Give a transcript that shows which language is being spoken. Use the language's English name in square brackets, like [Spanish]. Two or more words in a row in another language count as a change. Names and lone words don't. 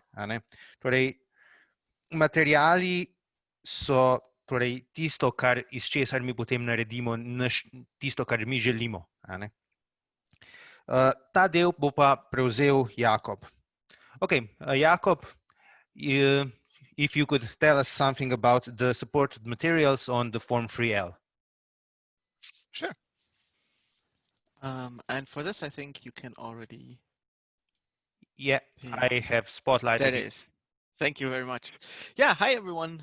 [Slovenian] Torej, materiali so torej tisto, iz česar mi potem naredimo tisto, kar mi želimo. Ta del bo pa prevzel Jakob. [English] Okay, Jakob, if you could tell us something about the supported materials on the Form 3L. Sure. And for this, I think you can already. Yeah, I have spotlighted. That is. Thank you very much. Yeah, hi everyone.